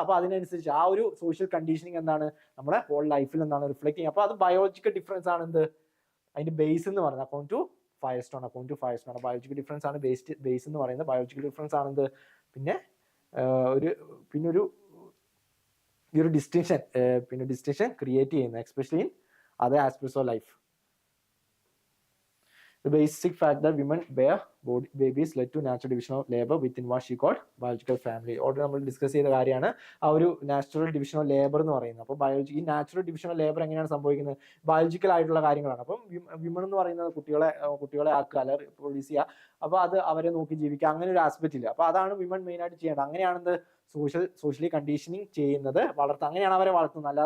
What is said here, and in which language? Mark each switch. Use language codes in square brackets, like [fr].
[ml] അപ്പൊ അതിനനുസരിച്ച് ആ ഒരു സോഷ്യൽ കണ്ടീഷനിങ് എന്താണ് നമ്മുടെ ഹോൾ ലൈഫിൽ എന്താണ് റിഫ്ലക്ട് ചെയ്യുക. അപ്പൊ അത് ബയോളജിക്കൽ ഡിഫറൻസ് ആണ് എന്ത് അതിന്റെ ബേസ് എന്ന് പറയുന്നത്. അക്കോർഡിംഗ് ടു ഫയർസ്റ്റോൺ ബയോളജിക്കൽ ഡിഫറൻസ് ആണ് ബേസ് എന്ന് പറയുന്നത്. ബയോളജിക്കൽ ഡിഫറൻസ് ആണെന്ത് പിന്നെ ഒരു പിന്നെ ഈ ഒരു ഡിസ്റ്റിങ്ഷൻ ക്രിയേറ്റ് ചെയ്യുന്നത്, [en] Especially in other aspects of life. The basic fact that women bear babies led to natural division of labor within what she called biological family. [ml] Already നമ്മൾ discuss ചെയ്ത കാര്യമാണ് ആ ഒരു നാച്ചുറൽ ഡിവിഷൻ ഓഫ് ലേബർ എന്ന് പറയുന്നത്. അപ്പോൾ ഈ natural division of labour എങ്ങനെയാണ് സംഭവിക്കുന്നത്? ബയോളജിക്കൽ ആയിട്ടുള്ള കാര്യങ്ങളാണ്. അപ്പം വിമൺ എന്ന് പറയുന്നത് കുട്ടികളെ ആക്കുക, അല്ല പ്രൊഡ്യൂസ് ചെയ്യുക, അപ്പോൾ അത് അവരെ നോക്കി ജീവിക്കുക, അങ്ങനെ ഒരു ആസ്പെക്റ്റ് ഇല്ല. അപ്പോൾ അതാണ് വിമൺ മെയിൻ ആയിട്ട് ചെയ്യേണ്ടത്. അങ്ങനെയാണെന്ത് സോഷ്യലി കണ്ടീഷനിങ് ചെയ്യുന്നത്, അങ്ങനെയാണ് അവരെ വളർത്തുന്നത്.